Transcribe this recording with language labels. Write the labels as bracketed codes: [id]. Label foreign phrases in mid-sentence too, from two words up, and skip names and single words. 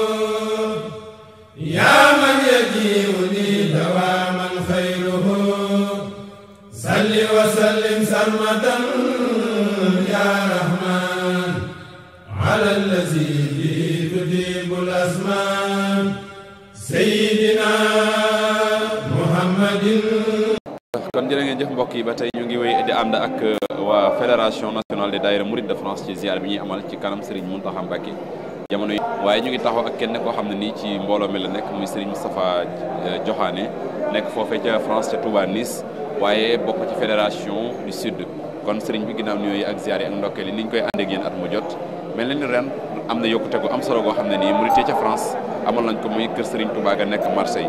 [ar] يا من يجيئني دواما خيره صل وسلم سرمدا يا رحمن على الذي تجيب الأزمان سيدنا محمد. [wo] kon jërë ngeen jëf mbokk yi ba tey ñu ngi wéy di ànd ak waa fédération nationale des daïra Mouride de France ci ziar bi ñuy amal ci kanam Serigne Mountakha Mbacké jamono yi waaye ñu ngi taxaw ak kenn koo xam ne nii ci mbooloo mi la nekk muy Serigne Moustapha Diokhane nekk foofee ca France ca Touba Nice waaye bokk ci fédération du sud kon Serigne bi ginnaaw nuyoo yi ak ziar yi ak ndokkeel yi ni ñu koy ànd ak yéen at mu jot mel na ni ren am na yokkute gu am solo goo xam ne nii Mouride ca France amal nañ ko muy kër Serigne Touba ga nekk Marseille.